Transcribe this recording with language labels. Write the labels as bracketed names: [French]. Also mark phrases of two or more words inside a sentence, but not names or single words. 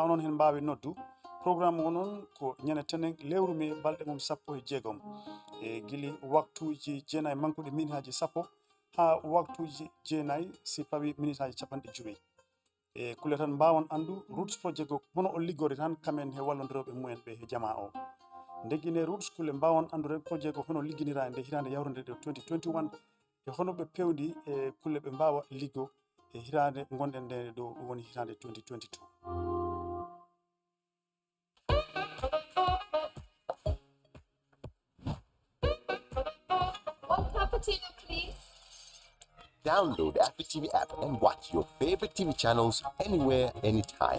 [Fula] onon hen mbawi noddu programme onon ko ñane tenen lewru me balɗe mum 16 e gili waktuji jeenayi mankude minutaji 10 ha waktuji jeenayi si pawi minutaji 50 e kulle tan mbawon andu roots project ko hono o liggore tan kamen he wallodiroɓe mumen ɓe he jama o ndeggine roots kulle mbawon andude project ko hono ligginira nde hitande yawrande 2021 e hono ɓe pewndi e kulle ɓe mbawa liggo e hirande gonɗen nde ɗo ɗum woni hirande 2022. [English] Download the Apple TV app and watch your favorite TV channels anywhere, anytime.